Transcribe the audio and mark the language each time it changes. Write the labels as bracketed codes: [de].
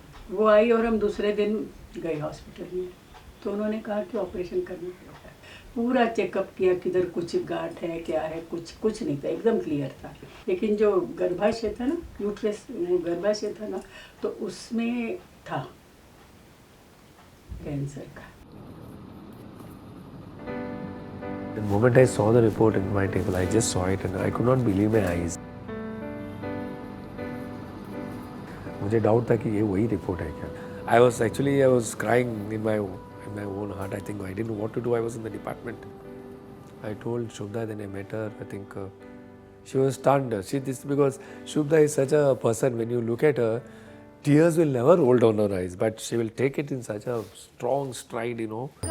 [hi] वो आई और हम दूसरे दिन गए हॉस्पिटल में। तो उन्होंने कहा कि ऑपरेशन करना पड़ेगा। पूरा चेकअप किया, किधर कुछ गांठ है क्या है, कुछ नहीं था, एकदम क्लियर था। लेकिन जो गर्भाशय था ना, यूट्रस वो गर्भाशय था ना, तो उसमें था कैंसर का। [en] The moment I saw the report in my table, I just saw it and I could not believe my eyes. [hi] मुझे डाउट था कि ये वही रिपोर्ट है क्या। [en] I was crying in my own heart. I think I didn't know what to do. I was in the department. I told Shubhda, then I met her. I think she was stunned. Because Shubhda is such a person, when you look at her, tears will never roll down her eyes, but she will take it in such a strong stride, you know.